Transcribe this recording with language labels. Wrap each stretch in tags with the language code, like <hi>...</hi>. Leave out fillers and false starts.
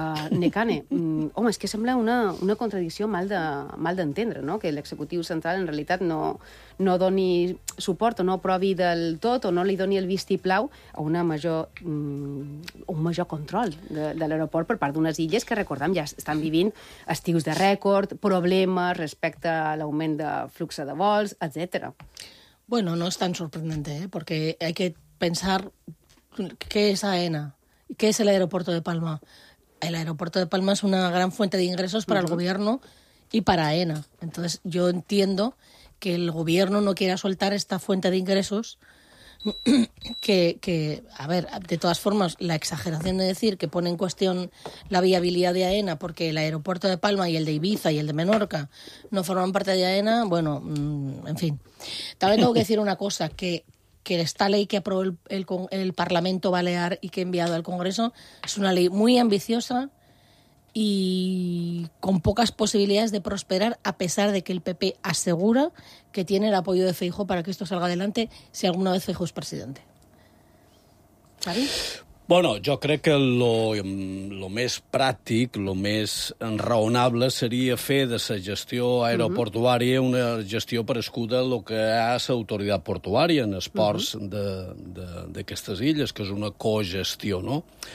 <ca>Necane, home, és que sembla una contradicció mal d'entendre, no?, que l'executiu central en realitat no doni suport o no aprovi del tot o no li doni el vistiplau a una major, un major control de l'aeroport per part d'unes illes que, recordem, ja estan vivint estius de rècord, problemes respecte a l'augment de flux de vols, etc. Bueno, no és tan sorprendent, perquè</ca> <es>hay que pensar</es> <ca>què és Aena, què és l'aeroporto de Palma.</ca> <es>El aeropuerto de Palma es una gran fuente de ingresos para el gobierno y para Aena. Entonces, yo entiendo que el gobierno no quiera soltar esta fuente de ingresos que, a ver, de todas formas, la exageración de decir que pone en cuestión la viabilidad de Aena porque el aeropuerto de Palma y el de Ibiza y el de Menorca no forman parte de Aena, bueno, en fin. También tengo que decir una cosa, que esta ley que aprobó el Parlamento Balear y que ha enviado al Congreso es una ley muy ambiciosa y con pocas posibilidades de prosperar, a pesar de que el PP asegura que tiene el apoyo de Feijóo para que esto salga adelante si alguna vez Feijóo es presidente. ¿Sabes?</es> <ca>Bueno, jo crec que lo més pràctic, lo més raonable seria fer de la gestió aeroportuària una gestió prescuda a lo que ha l'autoritat portuària en els ports d'aquestes illes, que és una cogestió, no?</ca>